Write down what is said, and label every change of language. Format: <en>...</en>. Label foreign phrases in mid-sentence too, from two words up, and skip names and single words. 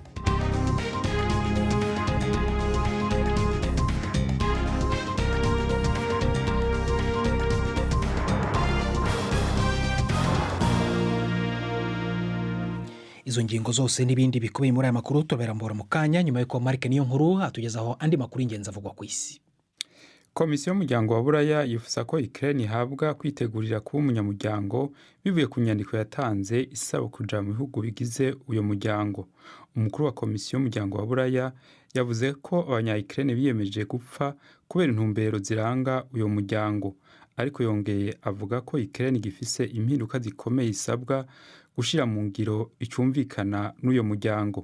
<rn>Izo ngingo zose n'ibindi bikubiye muri aya makuru tuberambura mu kanya nyuma y'uko Mark Niyonkuru atugezaho andi makuru ingenzi avugwa ku isi. Komisiyo y'umuryango wa Buraya yifuza ko Ukraine ihabwa kwitegurira kuba umunyamuryango bivuye ku nyandiko yatanze isaba kuja mu bihugu bigize uyo muryango. Umukuru wa Komisiyo y'umuryango wa Buraya yavuze ko abanya-Ukraine biyemeje gupfa kubera intumbero ziranga uyo muryango, ariko yongeye avuga ko Ukraine gifise impinduka zikomeye isabwa gushira mu ngiro icumvikana n'uyo muryango.</rn>